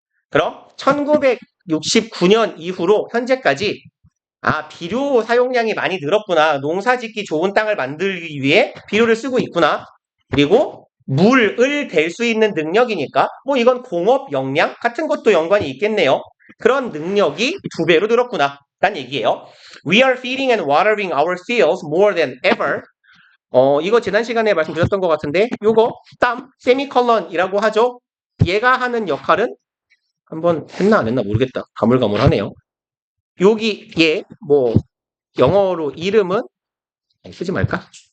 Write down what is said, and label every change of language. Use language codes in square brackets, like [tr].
[ko] 그럼 1969년 이후로 현재까지 비료 사용량이 많이 늘었구나. 농사 짓기 좋은 땅을 만들기 위해 비료를 쓰고 있구나. 그리고 물을 댈 수 있는 능력이니까 뭐 이건 공업 역량 같은 것도 연관이 있겠네요. 그런 능력이 2배로 늘었구나. 라는 얘기예요. [en] We are feeding and watering our fields more than ever. [ko] 이거 지난 시간에 말씀드렸던 것 같은데 요거 땀, 세미컬런이라고 하죠. 얘가 하는 역할은 한번 했나 안 했나 모르겠다. 가물가물하네요. 여기 얘 뭐 영어로 이름은 쓰지 말까?